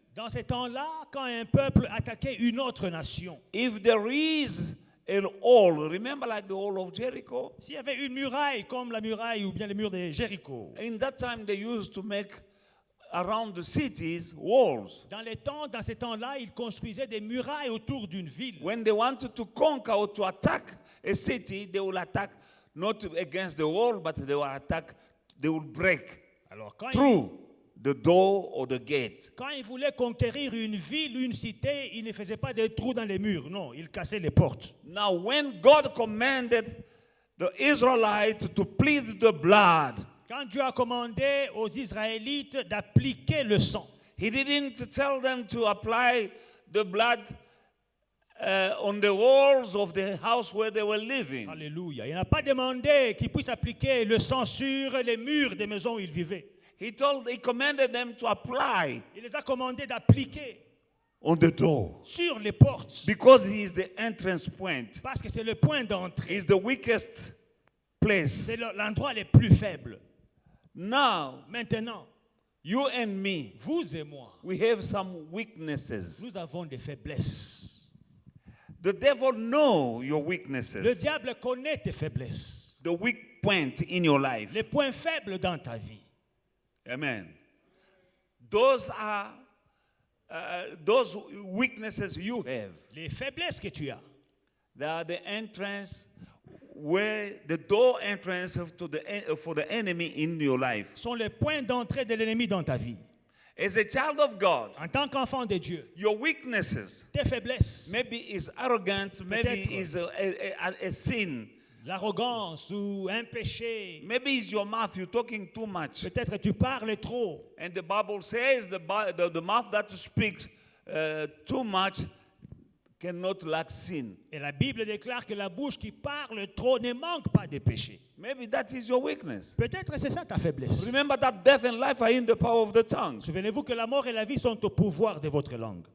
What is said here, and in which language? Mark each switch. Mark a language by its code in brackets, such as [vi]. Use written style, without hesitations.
[fr] Dans ces temps-là, quand un peuple attaquait une autre nation, [en] if there is an wall, remember like the wall of Jericho? [fr] s'il y avait une muraille comme la muraille ou bien le mur de Jéricho, [en] In that time they used to make around the cities walls. [fr] dans ces temps-là, ils construisaient des murailles autour d'une ville. [en] When they wanted to conquer or to attack a city, they will attack not against the wall, but they will break [fr] Alors, quand [en] through the door or the gate. [fr] ils voulaient conquérir une ville, une cité, ils ne faisaient pas des trous dans les murs. Non, ils cassaient les portes. [en] Now, when God commanded the Israelites to plead the blood, [fr] Quand Dieu a commandé aux Israélites d'appliquer le sang, [en] He didn't tell them to apply the blood on the walls of the house where they were living. [fr] alléluia, il n'a pas demandé qu'ils puissent appliquer le sang sur les murs des maisons où ils vivaient. [en] He commanded them to apply [fr] Il les a commandés d'appliquer [en] on the door [fr] sur les portes, [en] because He is the entrance point. [fr] parce que c'est le point d'entrée, [en] Is the weakest place. [fr] c'est l'endroit le plus faible. [en] Now, [fr] Maintenant, [en] you and me, [fr] vous et moi, [en] we have some weaknesses. [fr] nous avons des faiblesses. [en] The devil know your [fr] Le [en] weaknesses, [fr] diable connaît tes faiblesses, [en] the weak point in your life. [fr] les points faibles dans ta vie. [en] Amen. Those are those weaknesses you have. [fr] Les faiblesses que tu as, [en] They are the entrance where the door entrance for the enemy in your life. [fr] sont les points d'entrée de l'ennemi dans ta vie. [en] As a child of God, [fr] En tant qu'enfant de Dieu, [en] your weaknesses [fr] tes faiblesses, [en] maybe is arrogance, maybe [fr] Peut-être. [en] is a sin, [fr] l'arrogance ou un péché, [en] maybe it's your mouth, you're talking too much. [fr] peut-être tu parles trop. [en] And the Bible says the mouth that speaks too much cannot lack sin. [fr] Et la Bible déclare que la bouche qui parle trop ne manque pas de péché. [en] Maybe that is your weakness. [fr] Peut-être c'est ça ta faiblesse. [en] Remember that death and life are in the power of the tongue. [fr] Souvenez-vous que la mort et la vie sont au pouvoir de votre langue.